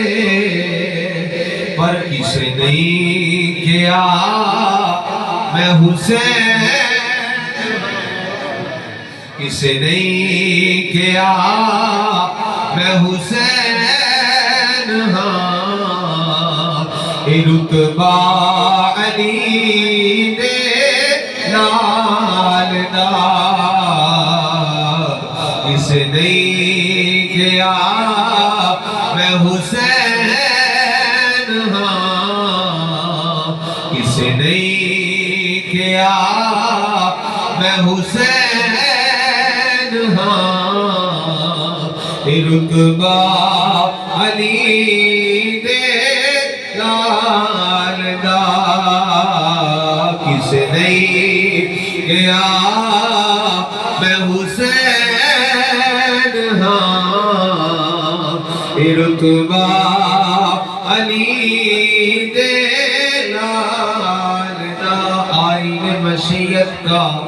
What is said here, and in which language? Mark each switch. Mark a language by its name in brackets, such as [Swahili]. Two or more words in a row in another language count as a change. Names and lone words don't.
[Punjabi] پر کسی نہیں کیا میں حسین کسے نہیں کیا میں حسین ہاں رتبہ علی دے نال دا کسے نہیں کیا میں حسین ہاں کسے نہیں کیا میں حسین ہاں رتبہ علی دے نال دا کسے نہیں کیا میں حسین ہاں رتبہ علی دے نال دا [Urdu] آئین مشیت کا